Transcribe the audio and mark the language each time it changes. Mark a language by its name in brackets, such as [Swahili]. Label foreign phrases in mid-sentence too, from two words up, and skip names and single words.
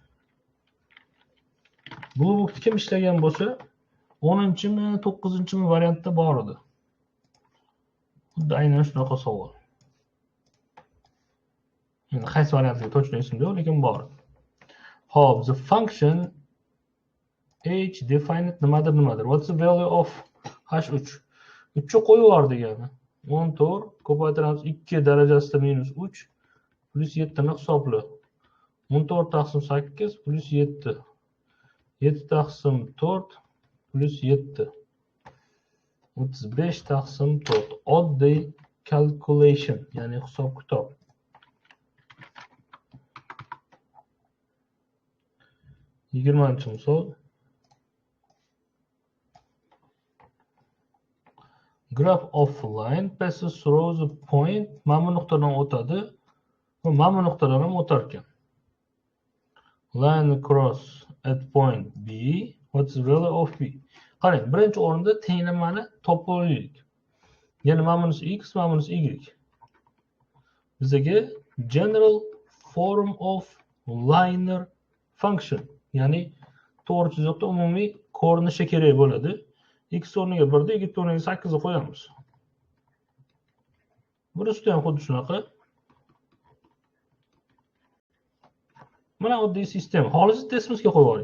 [Uzbek] Bluebookda kim ishlagan bo'lsa 10-mi, 9-mi variantda bor edi. Xuddi aynan shunaqa savol. Endi qaysi variantga точно esimda yo'q, lekin bor. Hop, [English] the function h defined nimadir. What's the value of h3? 3 [Uzbek] qo'yib yubor degani. 14 ko'paytiramiz 2 darajasida minus 3 plus 7 ni hisobla. 14 taqsim 8 plus 7. 7 taqsim 4 plus 7. 35 taqsim 4. Oddiy calculation, ya'ni hisob-kitob. Yigirmanchi misol. [English] Graph of line passes through the point. [Uzbek] Mana bu nuqtadan o'tadi va mana bu nuqtadan ham o'tar ekan. [English] Line across at point B. What's the value of B? [Uzbek] Qarang, birinchi o'rinda tenglamani topib olaylik. Ya'ni mana bunisi x, mana bunisi y. [English] Bizga general form of linear function, [Uzbek] ya'ni to'g'ri chiziqda umumiy ko'rinishi kerak bo'ladi. X o'rniga 1 da, y o'rniga 8 qo'yamiz. Burisi ham xuddi shunaqa. Mana oddiy sistema. Hozir Desmosga qo'yib oling.